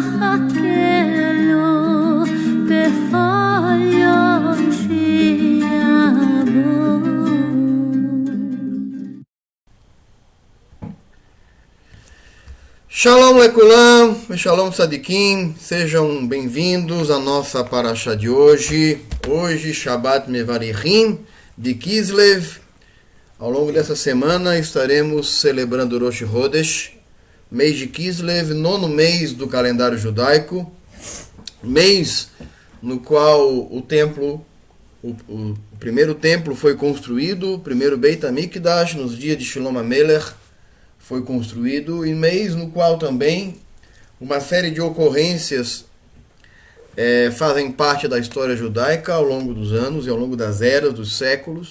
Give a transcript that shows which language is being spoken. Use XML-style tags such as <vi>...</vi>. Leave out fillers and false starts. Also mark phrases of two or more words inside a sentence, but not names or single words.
<he>להקלו בכל יום שיבוא. שלום לכולם, שלום צדיקים,</he> <pt>sejam bem-vindos à nossa Parashá de hoje. Hoje,</pt> <he>שבת מברכים</he> <pt>de Kislev. Ao longo dessa semana estaremos celebrando</pt> <he>ראש חודש,</he> <pt>mês de Kislev, nono mês do calendário judaico, mês no qual o primeiro templo foi construído, o primeiro</pt> <he>בית המקדש,</he> <pt>nos dias de Shlomo HaMelech, foi construído, e mês no qual também uma série de ocorrências fazem parte da história judaica ao longo dos anos e ao longo das eras, dos séculos.</pt>